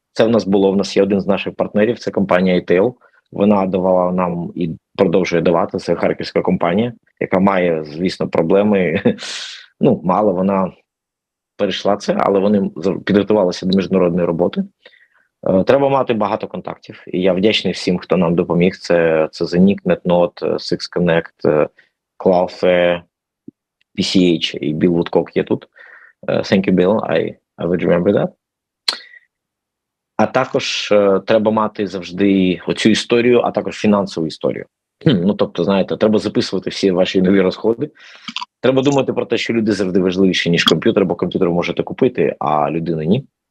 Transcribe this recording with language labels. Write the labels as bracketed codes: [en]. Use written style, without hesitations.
[uk] Це в нас є один з наших партнерів, це компанія ITL. Вона давала нам і продовжує давати, це харківська компанія, яка має, звісно, проблеми. Мало вона перейшла це, але вони підготувалися до міжнародної роботи. Треба мати багато контактів. І я вдячний всім, хто нам допоміг. Це Zenik, NetNode, SixConnect, Cloudflare, PCH і Bill Woodcock є тут. [en] Thank you, Bill. I would remember that. [uk] А також треба мати завжди оцю історію, а також фінансову історію. Тобто, знаєте, треба записувати всі ваші нові розходи. Треба думати про те, що люди завжди важливіші, ніж комп'ютер, бо комп'ютер ви можете купити, а людина ні.